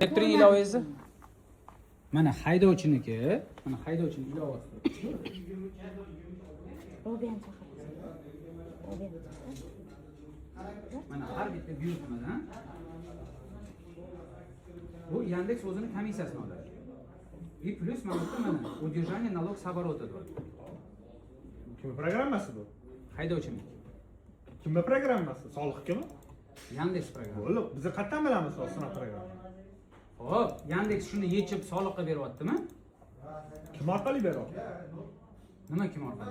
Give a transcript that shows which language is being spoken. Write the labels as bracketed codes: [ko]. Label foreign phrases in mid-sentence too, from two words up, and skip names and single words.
[uz] Elektron ilovangizni mana haydovchiniki, mana haydovchini ilovasi. Robiyan chaqirasiz. Robiyan chaqirasiz. Mana har bitta buyurtmadan bu Yandex o'zini komissiyasini oladi. [ru] И плюс [uz] mana bu mana [ru] удержание налог с оборота bor. [uz] Kimning programmasi bu? Haydovchiniki. Kimning programmasi? Soliqkimi? Yandex programma. Bo'lib, biz qayerdan bilamiz shunaqa programma? Xo'p, Yandex shuni yechib soliqqa beryaptimi? Kim orqali beryapti? Nima kim orqali?